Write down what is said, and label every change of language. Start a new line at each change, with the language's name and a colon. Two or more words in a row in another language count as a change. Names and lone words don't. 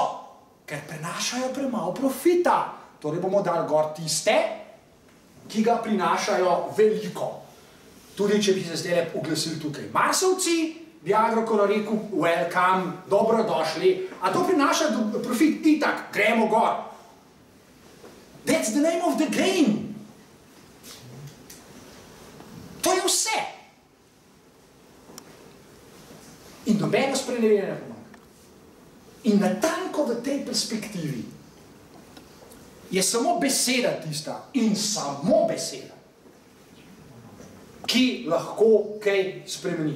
Slovenian: Ker prenašajo premalo profita. Torej bomo dali gor tiste, ki ga prinašajo veliko. Tudi, če bi se zdaj oglasili tukaj Marsovci, bi Agrokor rekel, welcome, dobrodošli, a to prinaša profit, itak, gremo gor.
English: That's the name of the game.
Slovenian: To je vse. In nobeno sprenevedanje ne pomaga. In natanko v tej perspektivi je samo beseda tista in samo beseda, ki lahko kaj spremeni.